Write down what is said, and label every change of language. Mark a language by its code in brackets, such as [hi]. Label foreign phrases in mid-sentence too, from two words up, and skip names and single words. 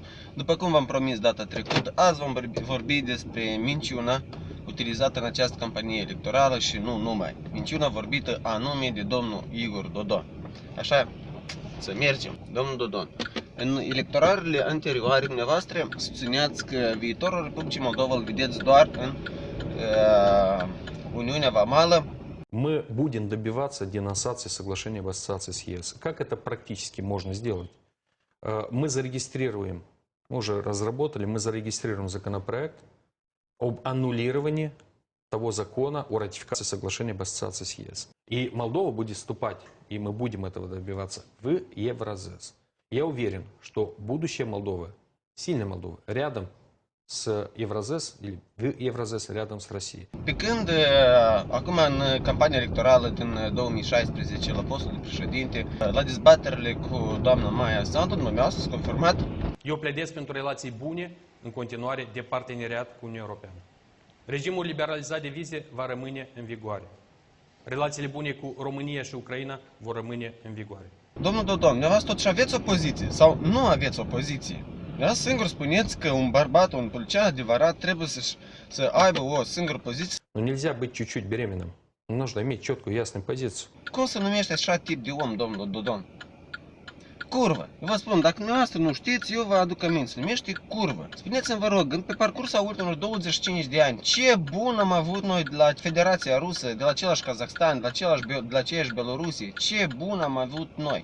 [ro] După cum v-am promis data trecută, azi vom vorbi despre minciuna utilizată în această campanie electorală și nu numai. Minciuna vorbită anume de domnul Igor Dodon. Așa, să mergem. Domnul Dodon, în electoralele anterioare, dumneavoastră susțineați că viitorul Republicii Moldova îl vedeți doar în Uniunea Vamală. [ru] Мы будем добиваться денонсации соглашения об ассоциации с ЕС. Как это практически можно сделать? Мы зарегистрируем, мы уже разработали, мы зарегистрируем законопроект об аннулировании того закона о ратификации соглашения об ассоциации с ЕС. И Молдова будет вступать, и мы будем этого добиваться, в Евразес. Я уверен, что будущее Молдовы, сильной Молдовы, рядом с Евразес или в Евразес rядом с Россией. [ro] Pe când acum în campania electorală din 2016 la postul de președinte, la dezbaterile cu doamna Maia Sandu, dumneavoastră s-a confirmat. Eu pledez pentru relații bune în continuare de parteneriat cu Uniunea Europeană. Regimul liberalizat de vize va rămâne în vigoare. Relațiile bune cu România și Ucraina vor rămâne în vigoare. Domnul Dodon, dumneavoastră totuși aveți o poziție sau nu aveți o poziție? Dumneavoastră singur spuneți că un bărbat, un polițian adevărat trebuie să aibă o singură poziție. [ru] Но нельзя быть чуть-чуть беременным. Нужно иметь четкую, ясную позицию. [ro] Cum se numește așa tip de om, domnul Dodon? Curvă. Eu vă spun, dacă dumneavoastră nu știți, eu vă aduc aminte. Se numește curvă. Spuneți-mi, vă rog, pe parcursul ultimilor 25 de ani, ce bun am avut noi de la Federația Rusă, de la același Kazakhstan, de la aceeași Belorusie, ce bun am avut noi.